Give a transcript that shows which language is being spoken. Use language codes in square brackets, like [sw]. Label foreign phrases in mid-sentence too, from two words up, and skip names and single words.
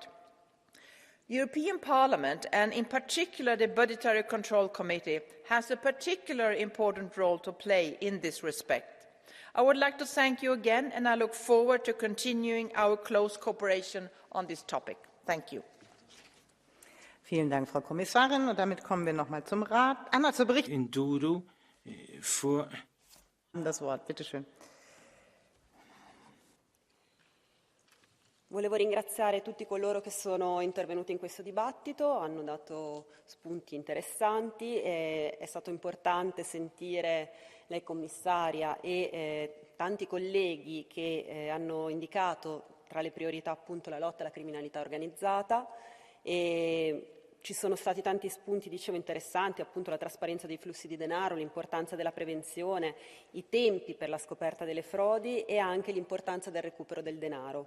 [en] The European Parliament, and in particular the Budgetary Control Committee, has a particularly important role to play in this respect. I would like to thank you again, and I look forward to continuing our close cooperation on this topic. Thank you. [de] Vielen Dank, Frau Kommissarin. Und damit kommen wir noch mal zum Rat. Einmal zur Bericht. Das Wort, bitte schön. [it] Volevo ringraziare tutti coloro che sono intervenuti in questo dibattito, hanno dato spunti interessanti, è stato importante sentire lei commissaria e tanti colleghi che hanno indicato tra le priorità appunto la lotta alla criminalità organizzata e ci sono stati tanti spunti, dicevo, interessanti, appunto la trasparenza dei flussi di denaro, l'importanza della prevenzione, i tempi per la scoperta delle frodi e anche l'importanza del recupero del denaro.